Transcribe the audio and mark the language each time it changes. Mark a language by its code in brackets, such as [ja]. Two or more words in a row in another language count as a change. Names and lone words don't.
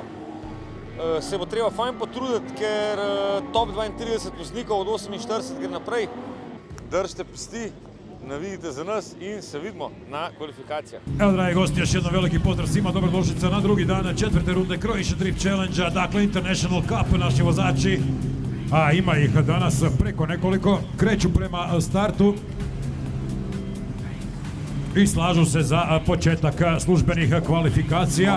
[sl] Se bo treba fajn potruditi, ker top 32 voznikov od 48 gre naprej. Držite pesti, navijite za nas in se vidimo na kvalifikacijah. [hr] Evo, dragi gosti, još jednom veliki pozdrav svima, dobrodošlica na drugi dan četvrte runde Croatia Drift Challenge-a, dakle International Cup, naši vozači, a ima ih danas preko nekoliko, kreću prema startu i slažu se za početak službenih kvalifikacija.